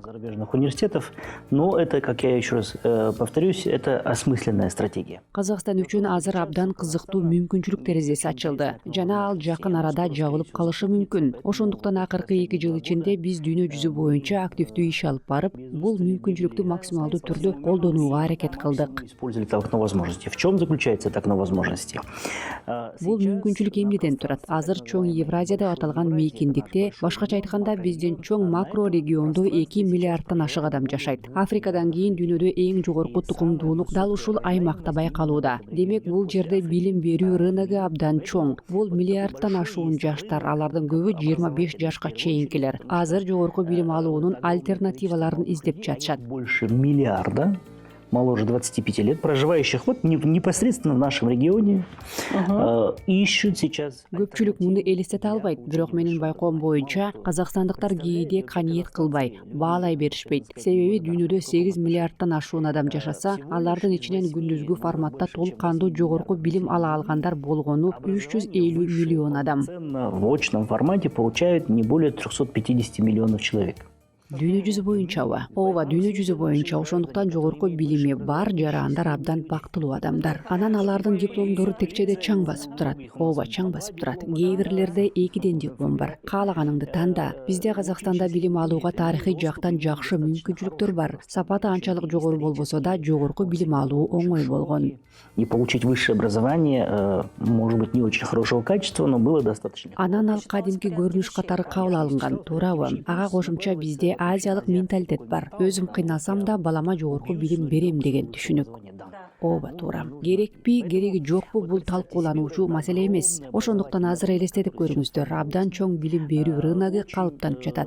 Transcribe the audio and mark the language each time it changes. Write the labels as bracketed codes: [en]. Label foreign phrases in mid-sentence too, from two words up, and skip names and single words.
[ru] Зарубежных университетов, но это, как я еще раз повторюсь, это осмысленная стратегия. [ky] Казакстан үчүн азыр абдан кызыктуу мүмкүнчүлүк терезеси ачылды. Жана ал жакын арада жабылып калышы мүмкүн. Ошондуктан акыркы 2 жыл ичинде биз дүйнө жүзү боюнча активдүү иш алып барып, бул мүмкүнчүлүктү максималдуу түрдө колдонууга аракет кылдык. [ru] Использовали это окно возможностей. В чем заключается это окно возможностей? [ky] Бул мүмкүнчүлүк эмнеден турат? Азыр чоң Евразия деп аталган мейкиндикте, башкача айтканда биздин чоң макро региондо 2 миллиардтан ашык адам жашайт. Африкадан кийин дүйнөдө эң жогорку тукумдуулук дал ушул аймакта байкалууда. Демек бул жерде билим берүү рыногу абдан чоң. Бул миллиардтан ашуун жаштар, алардын көбү 25 жашка чейинкилер. Азыр жогорку билим алуунун альтернативаларын издеп жатышат. [ru] Больше миллиарда моложе 25 лет, проживающих вот непосредственно в нашем регионе, ищут сейчас... [ky] Көпчүлүк муну элестете албайт, бирок менин байкоом боюнча казакстандыктар кээде каниет кылбай, баалай беришпейт. Себеби дүйнөдө 8 миллиардтан ашуун адам жашаса, алардын ичинен күндүзгү форматта толук кандуу жогорку билим ала алгандар болгону 350 миллион адам. [ru] В очном формате получают не более 350 миллионов человек. [ky] Дүйнө жүзү боюнчабы? Ооба, дүйнө жүзү боюнча. Ошондуктан жогорку билими бар жарандар абдан бактылуу адамдар. Анан алардын дипломдору текчеде чаң басып турат. Ооба, чаң басып турат. Кээ бирлерде 2 диплом бар. Каалаганыңды танда. Бизде Казакстанда билим алууга тарыхый жактан жакшы мүмкүнчүлүктөр бар. Сапаты анчалык жогору болбосо да, жогорку билим алуу оңой болгон. [ru] И получить высшее образование, может быть, не очень хорошего качества, но было достаточно. [ky] Анан ал кадимки көрүнүш катары кабыл алынган, туурабы? Ага кошумча бизде азиялык менталитет бар. Өзүм кыйналсам да балама жогорку билим берем деген түшүнүк. Ооба, туура. Керекпи, кереги жокпу бул талкуулануучу маселе эмес. Ошондуктан азыр элестетип көрүңүздөр, абдан чоң билим берүү рыногу калыптанып жатат.